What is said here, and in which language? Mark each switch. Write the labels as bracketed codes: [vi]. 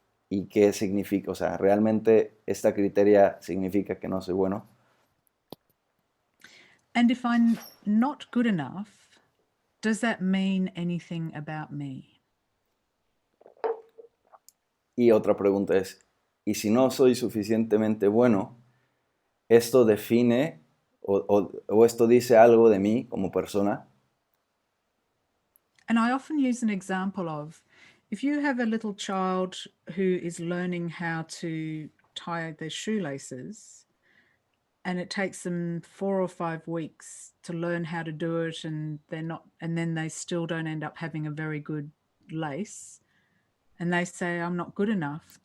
[es] ¿Y qué significa? O sea, ¿realmente esta criteria significa que no soy bueno? [en] And if I'm not good enough, does that mean anything about me? [es] Y otra pregunta es, ¿y si no soy suficientemente bueno, esto define o esto dice algo de mí como persona? [en] And I often use an example of, if you have a little child who is learning how to tie their shoelaces, and it takes them 4 or 5 weeks to learn how to do it, and then they still don't end up having a very good lace, and they say, I'm not good enough.